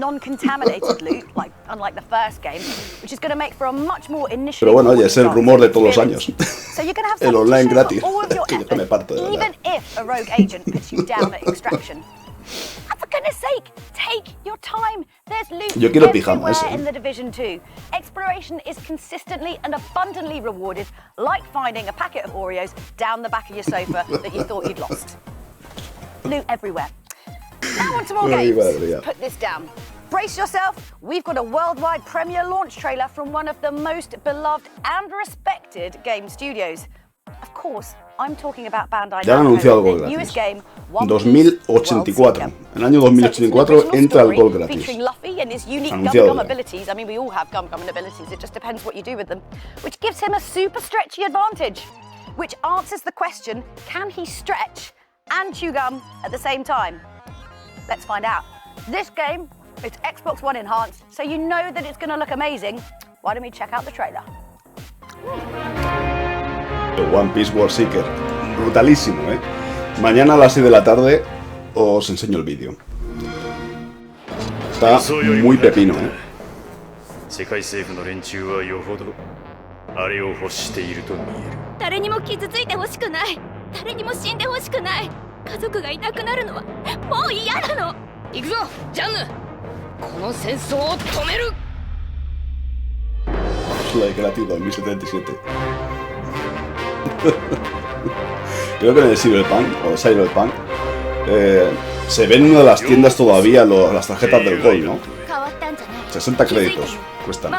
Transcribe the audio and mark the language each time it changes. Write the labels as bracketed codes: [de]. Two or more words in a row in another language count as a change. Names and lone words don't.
[es] Pero bueno, oye, es el rumor de todos los años. El online gratis. Que yo me parto de verdad. Yo quiero pijama ese. [en] Exploration is consistently and abundantly rewarded, like finding a packet of Oreos down the back of your sofa that you thought you'd lost. Loot everywhere. Now on to more games. Put this down. Brace yourself, we've got a worldwide premiere launch trailer from one of the most beloved and respected game studios. Of course, I'm talking about Bandai [es] Ya han anunciado algo [en] Namco's newest [es] gratis. [en] game, One 2084. [es] En el año 2084 entra el gol gratis. [en] featuring Luffy and his unique [es] Anunciado [en] gum [es] ya. [en] abilities. I mean, we all have gum abilities. It just depends what you do with them, which gives him a super stretchy advantage, which answers the question, can he stretch and chew gum at the same time? Let's find out. This game, it's Xbox One enhanced, so you know that it's going to look amazing. Why don't we check out the trailer? One Piece War Seeker. [es] Brutalísimo, ¿eh? Mañana a las 6 de la tarde os enseño el vídeo. Está muy pepino, ¿eh? [ja] 世界政府の連中はよほどあれを欲していると見える。誰にも傷ついてほしくない。誰にも死んでほしくない。家族がいなくなるのはもう嫌なの。行くぞ、ジャンヌ。この戦争を止める。 [es] La de gratis 2077. Creo que en el Cyberpunk o Cyberpunk se ven en una de las tiendas todavía las tarjetas del Gold, ¿no? 60 créditos cuestan.